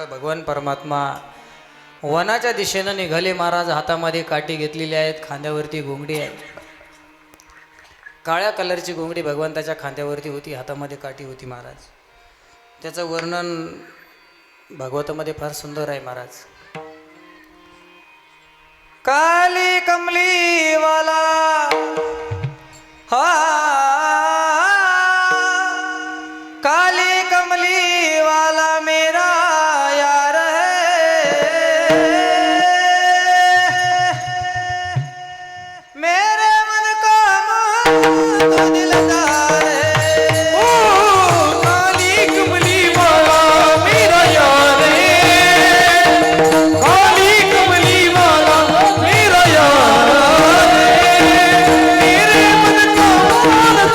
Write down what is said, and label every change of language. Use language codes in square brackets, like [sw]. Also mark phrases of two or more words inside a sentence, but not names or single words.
[mr] भगवान परमात्मा वनाच्या दिशेनं निघाले महाराज. हातामध्ये काठी घेतलेली आहेत, खांद्यावरती घोंगडी आहे, काळ्या कलरची घोंगडी भगवंताच्या खांद्यावरती होती, हातामध्ये काठी होती महाराज. त्याचं वर्णन भागवतामध्ये फार सुंदर आहे महाराज. [hi] काली कमली वाला हा, काली कमली वाला मेरा यार है, मेरे मन का मोह तो दिलदार है. ओ काली कमली वाला मेरा यार है, काली कमली वाला मेरा यार है, मेरे मन का